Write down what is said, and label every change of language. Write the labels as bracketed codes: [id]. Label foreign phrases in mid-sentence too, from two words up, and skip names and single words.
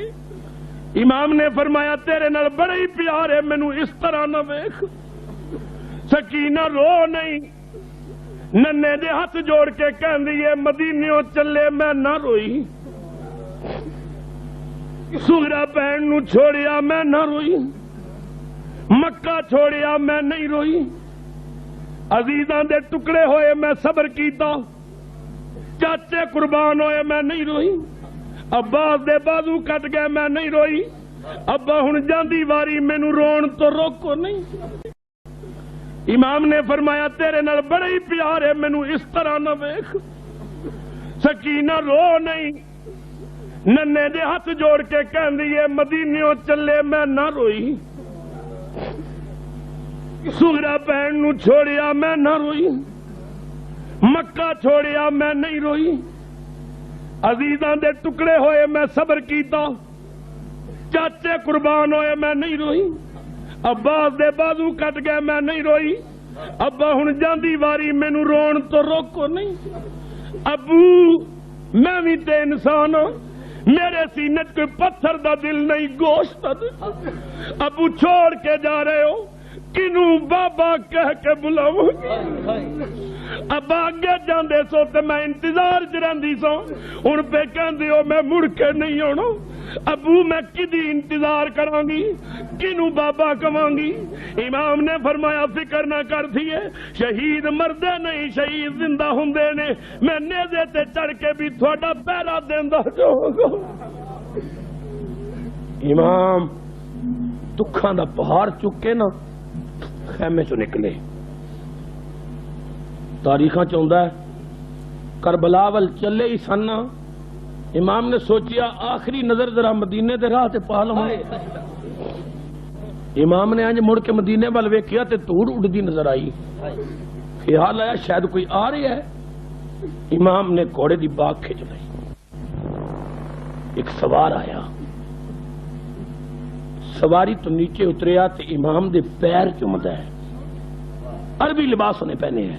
[pa] امام نے فرمایا تیرے نال بڑا ہی پیار ہے، مینوں اس طرح نہ ویکھ۔ سکینہ رو نہیں، ننے دے ہاتھ جوڑ کے کہندی ہے مدینیوں چلے میں نہ روئی، سغرا بہن نو چھوڑیا میں نہ روئی، مکہ چھوڑیا میں نہیں روئی، عزیزاں دے ٹکڑے ہوئے میں صبر کیتا، چاچے قربان ہوئے میں نہیں روئی، عباس دے بازو کٹ گئے میں نہیں روئی، ابا ہن جاندی واری مینوں رون تو روکو نہیں۔ امام نے فرمایا تیرے نال بڑا ہی پیار ہے، مینوں اس طرح نہ ویکھ۔ سکینہ رو نہیں، ننے دے ہاتھ جوڑ کے کہندی ہے مدینیوں چلے میں نہ روئی، سغرا بہن نو چھوڑیا میں نہ روئی، مکہ چھوڑیا میں نہیں روئی، عزیزاں دے ٹکڑے ہوئے میں صبر کیتا، چاچے قربان ہوئے میں نہیں روئی، عباس دے بازو کٹ گئے میں نہیں روئی، ابا ہن جاندی واری مینوں رون تو روکو نہیں۔ ابو میں بھی تے انسان ہوں، میرے سینے کوئی پتھر دا دل نہیں، گوشت دا دل۔ ابو چھوڑ کے جا رہے ہو، کنوں بابا کہہ کے بلاؤں گی؟ ابا اگے جاندے سو تے میں انتظار چ رہندی سو، ہن پہ کہندے ہو میں مڑ کے نہیں آنا۔ ابو میں کدی انتظار کراں گی، کنوں بابا کہاں گی؟ امام نے فرمایا فکر نہ کر دیے، شہید مردے نہیں، شہید زندہ ہوندے نے، میں نیزے تے چڑھ کے بھی تھوڑا پہرا دیندا جاؤں گا۔ امام دکھاں دا پہاڑ چک کے نا خیمے چو نکلے، تاریخاں چاہتا ہے کربلا ول چلے ہی سن، امام نے سوچیا آخری نظر ذرا مدینے دے راہ تے پا لواں۔ امام نے انج مڑ کے مدینے ول ویکھیا تے دھوڑ اڑدی نظر آئی، خیال آیا شاید کوئی آ رہا ہے۔ امام نے گھوڑے دی باغ کھچ لئی، ایک سوار آیا، سواری تو نیچے اتریا تے امام دے پیر چومدا ہے، عربی لباس انہیں پہنے ہیں۔